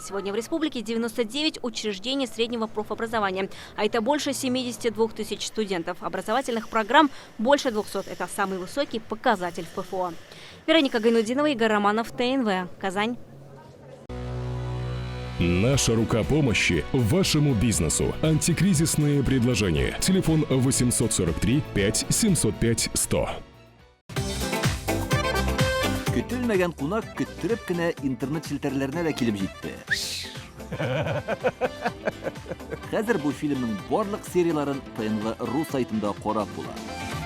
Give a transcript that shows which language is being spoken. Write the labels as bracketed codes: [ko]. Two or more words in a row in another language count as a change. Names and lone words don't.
[ru] Сегодня в республике 99 учреждений среднего профобразования, а это больше 72 тысяч студентов. Образовательных программ больше 200 – это самый высокий показатель в ПФО. Вероника Гайнудинова, Игорь Романов, ТНВ, Казань. Наша рука помощи вашему бизнесу. Антикризисные предложения. Телефон 843 5 705 100. [tt] Көтелмәгән кунак көттүреп кенә интернет челтәрләренә дә килеп җитте. Хәзер бу фильмның барлык серияларын ТНВ.ру сайтында карап була.